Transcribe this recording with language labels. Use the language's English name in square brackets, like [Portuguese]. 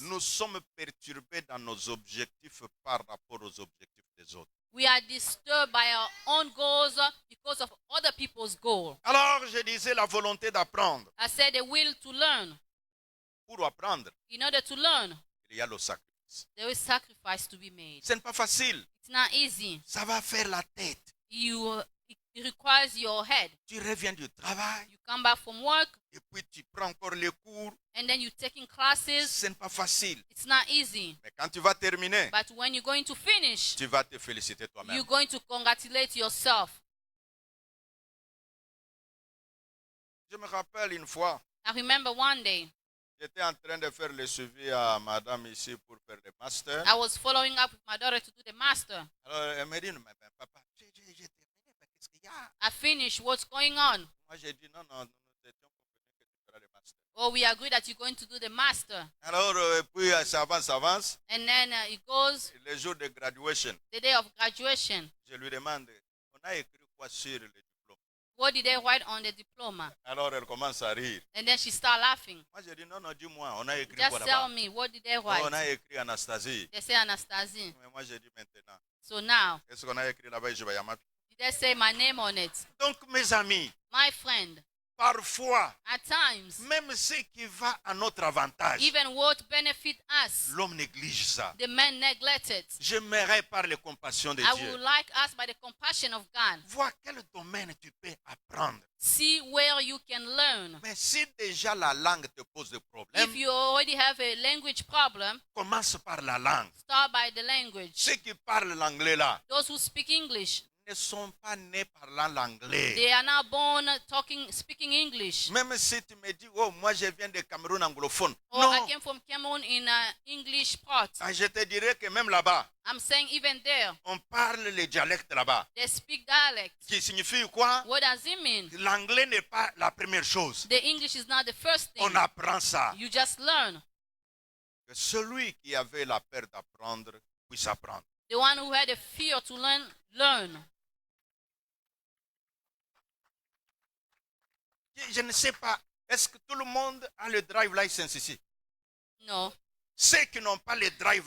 [French] nous sommes perturbés dans nos objectifs par rapport aux objectifs des autres. [English] we are disturbed by our own goals because of other people's goals. [French] Alors, je disais la volonté d'apprendre. [English] I said the will to learn. [French] Pour apprendre, [English] In order to learn, [French] il y a le sacrifice. [English] there is sacrifice to be made. [French] Ce n'est pas facile. [English] It's not easy. [French] Ça va faire la tête. [English] It requires your head. [French] Tu reviens du travail [English] You come back from work [French] et puis tu prends encore les cours. [English] and then you're taking classes. [French] Ce n'est pas facile. [English] It's not easy. [French] Mais quand tu vas terminer, [English] But when you're going to finish, [French] tu vas te féliciter toi-même. [English] you're going to congratulate yourself. [French] Je me rappelle une fois, [English] I remember one day, [French] j'étais en train de faire le suivi à madame ici pour faire le master. [English] I was following up with my daughter to do the master. [French] Alors, elle me dit, mais ben, papa, j'ai terminé, mais qu'est-ce qu'il y a? [English] I finished. What's going on? [French] Moi, j'ai dit, non, nous étions convenus que tu feras le master. [English] Oh, we agreed that you're going to do the master. [French] Alors, puis ça avance. [English] And then it goes [French] Le jour de graduation, [English] the day of graduation. [French] je lui demande, on a écrit quoi sur le diplôme? [English] What did they write on the diploma? [French] Alors, elle commence à rire. [English] And then she started laughing. [French] Moi, j'ai dit, non, dis-moi, on a écrit [English] Just [French] quoi [English] tell [French] là-bas? [English] me, what did they [French] Oh, on a [English] write? [French] écrit Anastasie. [English] They say Anastasie. [French] Mais moi, j'ai dit maintenant. [English] So now, [French] Qu'est-ce qu'on a écrit là-bas? Je vais y [English] did they say my name on it? [French] Donc, mes amis, [English] My friend, [French] parfois, [English] At times, [French] même ce qui va à notre avantage, [English] even what benefit us, [French] l'homme néglige ça. [English] the man neglect it. [French] J'aimerais par les compassions de [English] I [French] Dieu [English] would like us by the compassion of God. [French] voir quel domaine tu peux apprendre. [English] See where you can learn. [French] Mais si déjà la langue te pose des problèmes, [English] If you already have a language problem, [French] commence par la langue. [English] start by the language. [French] Ceux qui parlent l'anglais là [English] Those who speak English, [French] ne sont pas nés parlant l'anglais. [English] they are now born speaking English. [French] Même si tu me dis, oh, moi je viens de Cameroun anglophone. [English] Or [French] Non, [English] I came from Cameroon in English part. [French] ah, je te dirais que même là-bas, [English] I'm saying even there, [French] on parle les dialectes là-bas. [English] they speak dialect. [French] Qui signifie quoi? [English] What does it mean? [French] L'anglais n'est pas la première chose. [English] The English is not the first thing. [French] On apprend ça. [English] You just learn. [French] Que celui qui avait la peur d'apprendre puisse apprendre. [English] The one who had a fear to learn, learn. [French] Je ne sais pas, est-ce que tout le monde a le [English] drive license [French] ici? [English] No. [French] Ceux qui n'ont pas le drive